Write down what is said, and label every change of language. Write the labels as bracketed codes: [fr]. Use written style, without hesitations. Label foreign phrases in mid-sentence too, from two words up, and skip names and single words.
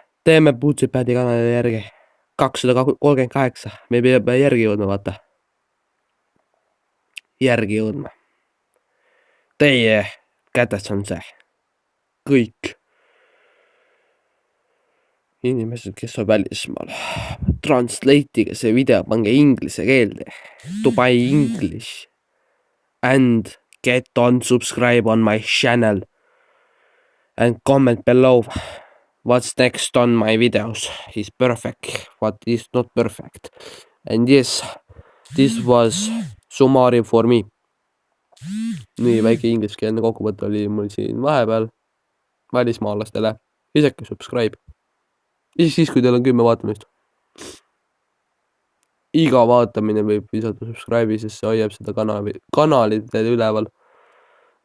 [et] Teeme Bootsipadi kanali järgi. 238, me peame järgi jõudma, vaata. Järgi jõudma. Teie kätes on see. Kõik inimesed, kes on välismaal. Translate'iga see video, pange inglise keelde. [en] Dubai English. And get on subscribe on my channel. And comment below. What's next on my videos is perfect, what is not perfect. And yes, this was summary for me. [et] Nii väike ingliskeelne kokkuvõte oli mul siin vahepeal välismaalastele. Visake subscribe. Siis kui teil on 10 vaatamist. Iga vaatamine võib visata subscribe'i, sest see hoiab seda kanalit üleval.